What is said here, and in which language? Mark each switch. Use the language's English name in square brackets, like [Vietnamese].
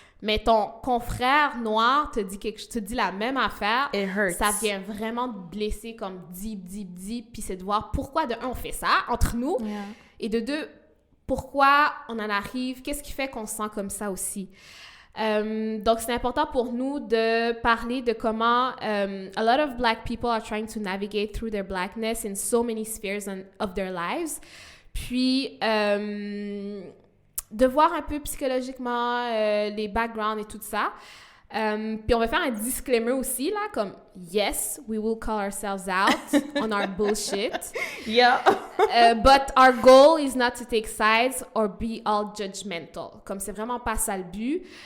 [French] Mais ton confrère noir te dit la même affaire. [English] It hurts. [French] Ça vient vraiment te blesser comme deep. Puis c'est de voir pourquoi, de un, on fait ça entre nous. Yeah. Et de deux, pourquoi on en arrive, qu'est-ce qui fait qu'on se sent comme ça aussi. Donc, c'est important pour nous de parler de comment [English] a lot of Black people are trying to navigate through their Blackness in so many spheres of their lives. [French] Puis, de voir un peu psychologiquement les backgrounds et tout ça. Puis on va faire un disclaimer aussi, là, comme « [English] Yes, we will call ourselves out on our bullshit. Yeah. But our goal is not to take sides or be all judgmental. » [French] Comme c'est vraiment pas ça le but.